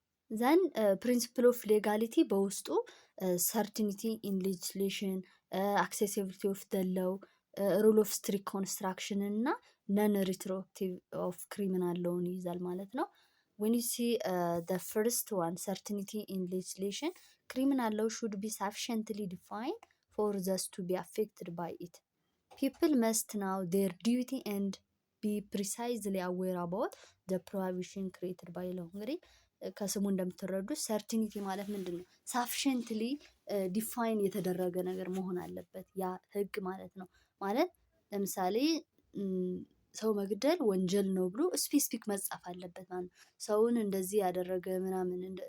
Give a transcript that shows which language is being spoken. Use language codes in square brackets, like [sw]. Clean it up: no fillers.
[am] ዘን ፕሪንሲፕል ኦፍ ሌጋሊቲ በውስጡ ሰርቲኒቲ ኢን ሌጅስሌሽን፣ አክሴሲቢሊቲ ኦፍ ደ ሎው፣ ሩል ኦፍ ስትሪክት ኮንስትራክሽን እና ነን ሪትሮአክቲቭ ኦፍ ክሪሚናል ሎውን ይይዛል ማለት ነው። [en] when you see the first one certainty in legislation, criminal law should be sufficiently defined for those to be affected by it. People must know their duty and be precisely aware about the prohibition created by law። [am] እንግዲህ ከስሙ እንደምትረዱት ሰርቲኒቲ ማለት ምንድን ነው? ሳፊሽንትሊ ዲፋይን የተደረገ ነገር መሆን አለበት ያ ህግ ማለት ነው። ማለት ለምሳሌ ሰው መግደል ወንጀል ነው ብሎ ስፔሲፊክ መጻፍ አለበት ማለት ነው። ሰውን እንደዚህ ያደረገ ምናምን